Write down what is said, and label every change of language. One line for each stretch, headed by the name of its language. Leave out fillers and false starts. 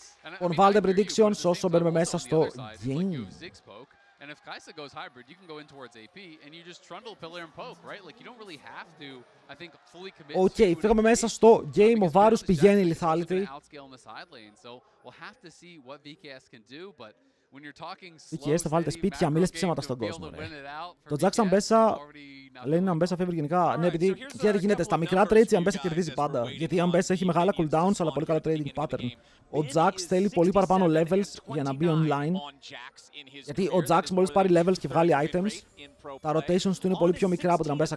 Greek: Λοιπόν, βάλτε predictions όσο μπαίνουμε μέσα στο game.
English: And if Kai'Sa goes hybrid, you can go in towards AP and you just trundle, pillar and poke, right? Like you don't really have to, I think, fully commit.
Greek: Okay, φύγαμε μέσα στο game. Ο Varus πηγαίνει lethality.
English: Outscale in the side lane, so we'll have to see what VKS can do, but
Greek: VKS θα βάλετε σπίτια, μη λες ψέματα στον κόσμο. Το Jax Ambessa, λένε Ambessa φεύγει γενικά. Ναι, επειδή τι γίνεται, στα μικρά trades η Ambessa κερδίζει πάντα. Γιατί η Ambessa έχει μεγάλα cooldowns, αλλά πολύ καλό trading pattern. Ο Jax θέλει πολύ παραπάνω levels για να μπει online. Γιατί ο Jax μόλις πάρει levels και βγάλει items, τα rotations του είναι πολύ πιο μικρά από την Ambessa.